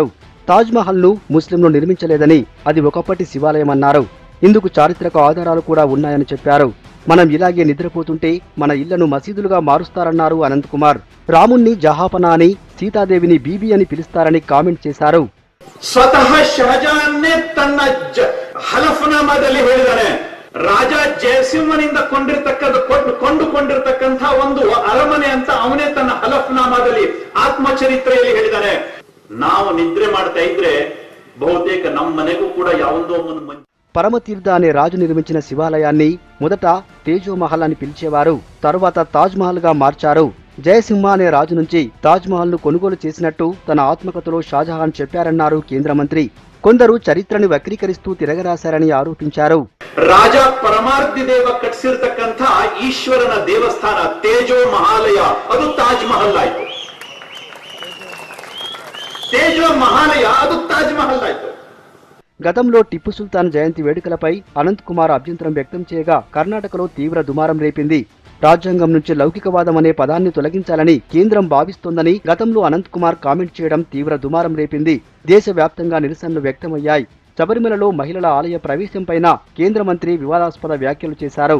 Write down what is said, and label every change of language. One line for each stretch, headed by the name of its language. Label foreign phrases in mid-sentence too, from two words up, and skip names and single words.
Telugu: తాజ్ మహల్ ను ముస్లింలు నిర్మించలేదని, అది ఒకప్పటి శివాలయమన్నారు. ఇందుకు చారిత్రక ఆధారాలు కూడా ఉన్నాయని చెప్పారు. మనం ఇలాగే నిద్రపోతుంటే మన ఇళ్లను మసీదులుగా మారుస్తారన్నారు అనంత్ కుమార్. రాముణ్ణి జహాపనా అని, సీతాదేవిని బీబీ అని పిలుస్తారని కామెంట్ చేశారు.
Kannada: ಸ್ವತಃ ಶಹಜಹಾನ್ ತನ್ನ ಹಲಫನಾಮಾದಲ್ಲಿ ಹೇಳಿದ್ದಾನೆ, ರಾಜ ಜಯಸಿಂಹನಿಂದ ಕೊಂಡುಕೊಂಡಿರ್ತಕ್ಕಂತಹ ಒಂದು ಅರಮನೆ ಅಂತ ಅವನೇ ತನ್ನ ಹಲಫನಾಮಾದಲ್ಲಿ ಆತ್ಮಚರಿತ್ರೆಯಲ್ಲಿ ಹೇಳಿದ್ದಾನೆ. ನಾವು ನಿದ್ರೆ ಮಾಡ್ತಾ ಇದ್ರೆ ಬಹುತೇಕ ನಮ್ಮ ಮನೆಗೂ కూడా ಯಾವುದೋ ಒಂದು
Telugu: పరమతీర్థ అనే రాజు నిర్మించిన శివాలయాన్ని మొదట తేజో మహల్ అని పిలిచేవారు. తరువాత తాజ్ మహల్ గా మార్చారు. జయసింహ అనే రాజు నుంచి తాజ్ మహల్ ను కొనుగోలు చేసినట్టు తన ఆత్మకథలో షాజహాన్ చెప్పారన్నారు కేంద్ర మంత్రి. కొందరు చరిత్రని వక్రీకరిస్తూ తిరగరాశారని ఆరోపించారు.
Kannada: ರಾಜಾ ಪರಮಾರ್ಥಿ ದೇವ ಕಟ್ಸಿರ್ತಕ್ಕಂಥ ಈಶ್ವರನ ದೇವಸ್ಥಾನ ತೇಜೋ ಮಹಾಲಯ ಅದು ತಾಜ್ ಮಹಲ್ ಆಯ್ತು. ತೇಜೋ ಮಹಾಲಯ ಅದು ತಾಜ್ ಮಹಲ್ ಆಯ್ತು.
Telugu: గతంలో టిప్పు సుల్తాన్ జయంతి వేడుకలపై అనంత్ కుమార్ అభ్యంతరం వ్యక్తం చేయగా కర్ణాటకలో తీవ్ర దుమారం రేపింది. రాజ్యాంగం నుంచి లౌకికవాదం అనే పదాన్ని తొలగించాలని కేంద్రం భావిస్తోందని గతంలో అనంత్ కుమార్ కామెంట్ చేయడం తీవ్ర దుమారం రేపింది. దేశవ్యాప్తంగా నిరసనలు వ్యక్తమయ్యాయి. శబరిమలలో మహిళల ఆలయ ప్రవేశంపైన కేంద్ర మంత్రి వివాదాస్పద వ్యాఖ్యలు చేశారు.